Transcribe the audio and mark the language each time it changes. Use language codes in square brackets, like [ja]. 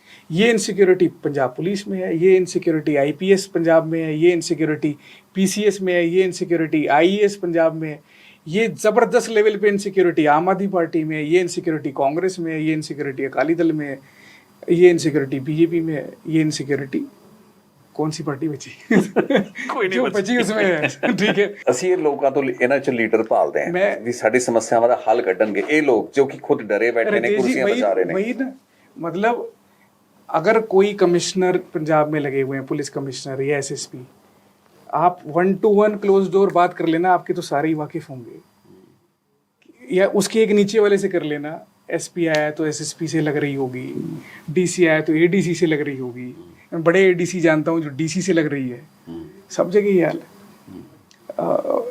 [hi] ये insecurity Punjab police में है, ये इनसिक्योरिटी आईपीएस पंजाब में है, ये इनसिक्योरिटी पीसीएस में है, ये इनसिक्योरिटी आईएएस पंजाब में है, ये जबरदस्त लेवल पे इनसिक्योरिटी आम आदमी पार्टी में है, ये इनसिक्योरिटी कांग्रेस में है, ये इनसिक्योरिटी अकाली दल में है, ये इनसिक्योरिटी बीजेपी में है, ये इनसिक्योरिटी कौन सी पार्टी बची कोई नहीं बची उसमें है। ठीक है, [pa] ਅਸੀਂ ਇਹ ਲੋਕਾਂ ਤੋਂ ਇਹਨਾਂ ਚ ਲੀਡਰ ਭਾਲਦੇ ਹਾਂ ਵੀ ਸਾਡੀ ਸਮੱਸਿਆਵਾਂ ਦਾ ਹੱਲ ਕੱਢਣਗੇ। ਇਹ ਲੋਕ ਜੋ ਕਿ ਖੁਦ ਡਰੇ ਬੈਠੇ ਨੇ, ਕੁਰਸੀਆਂ ਬਚਾ ਰਹੇ ਨੇ। [hi] वही ना, मतलब अगर कोई कमिश्नर पंजाब में लगे हुए हैं, पुलिस कमिश्नर या एसएसपी, आप 1-to-1 क्लोज डोर बात कर लेना, आपके तो सारे ही वाकिफ होंगे, या उसके एक नीचे वाले से कर लेना, एसपी आया तो एसएसपी से लग रही होगी, डीसी आया तो एडीसी से लग रही होगी, मैं बड़े एडीसी जानता हूँ जो डीसी से लग रही है, सब जगह ये हाल है।